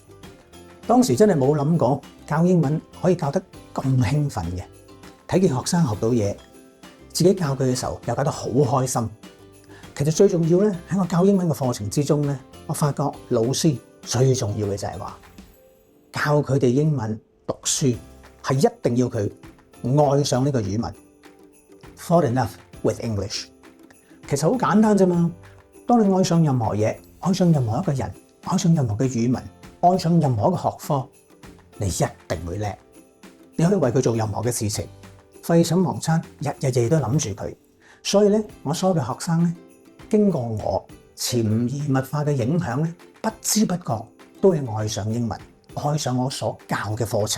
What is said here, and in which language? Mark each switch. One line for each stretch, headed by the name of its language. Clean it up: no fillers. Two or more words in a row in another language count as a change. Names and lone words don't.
Cantonese: 當時真係冇諗過教英文可以教得咁興奮嘅，睇見學生學到嘢，自己教佢嘅時候又教得好開心。其實最重要咧，喺我教英文嘅課程之中咧，我發覺老師最重要嘅就係話教佢哋英文讀書係一定要佢愛上呢個語文 ，
English: fall in love with English。
Cantonese: 其實好簡單啫嘛。當你愛上任何嘢，愛上任何一個人，愛上任何嘅語文，愛上任何一個學科，你一定會叻。你可以為佢做任何嘅事情，廢寢忘餐，日日都諗住佢。所以咧，我所有嘅學生咧，經過我潛移默化嘅影響咧，不知不覺都會愛上英文，愛上我所教嘅課程。